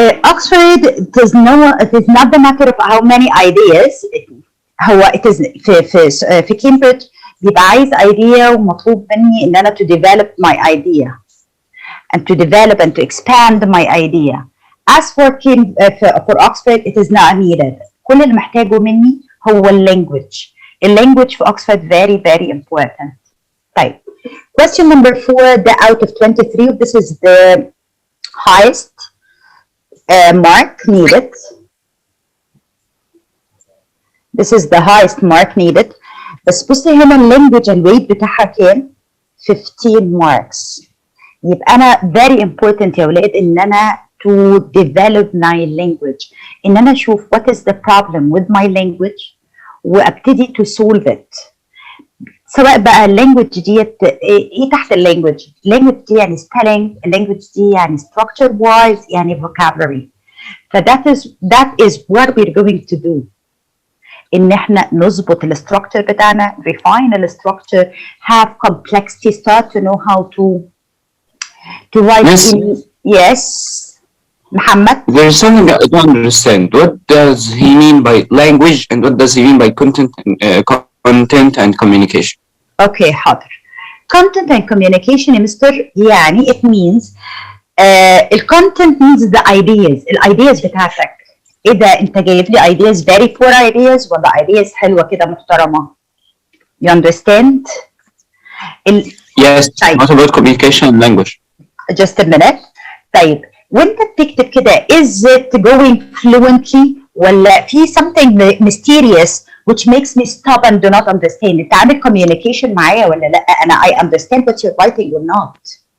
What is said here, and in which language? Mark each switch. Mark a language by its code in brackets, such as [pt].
[en] Oxford, it is not the matter of how many ideas. it is [ar] في كامبريدج بيبقى عايز [en] idea [ar] ومطلوب مني ان انا [en] to develop my idea and to develop and to expand my idea. As for Oxford, it is not needed. [ar] كل اللي محتاجه مني هو language. [en] Language for Oxford very very important. [ar] طيب [en] question number 4, the out of 23, this is the highest mark needed. This is the highest mark needed. [ar] بس بصي هنا اللانجوج الويت بتاعها كام؟ [en] 15 marks. [ar] يبقى أنا very important يا ولاد إن أنا [en] to develop my language. [ar] إن أنا أشوف [en] what is the problem with my language [ar] وأبتدي [en] to solve it. [ar] سواء بقى اللانجوج ديت ايه تحت اللانجوج؟ اللانجوج دي يعني spelling، اللانجوج دي يعني structure wise، يعني vocabulary. [en] ف that is what we're going to do. [ar] ان احنا نظبط الستراكشر بتاعنا، [en] refine الستراكشر، have complexity, start to know how to write Yes. in. Yes, Muhammad. There is something I don't understand. What does he mean by language, and what does he mean by content and communication? Okay, حاضر. Content and communication يا mister يعني it means ال content means the ideas، [ar] الايدياز بتاعتك. ايه ده، انت جايب لي ideas [en] very poor ideas [ar] ولا ideas حلوه كده محترمه؟ [en] You understand؟ Yes. [ar] طيب [en] What about communication and language? just a minute. [ar] طيب وانت بتكتب كده [en] is it going fluently ولا في something mysterious which makes me stop and do not understand؟ [ar] انت عامل communication معايا ولا لا؟ [en] انا I understand what you're writing or not.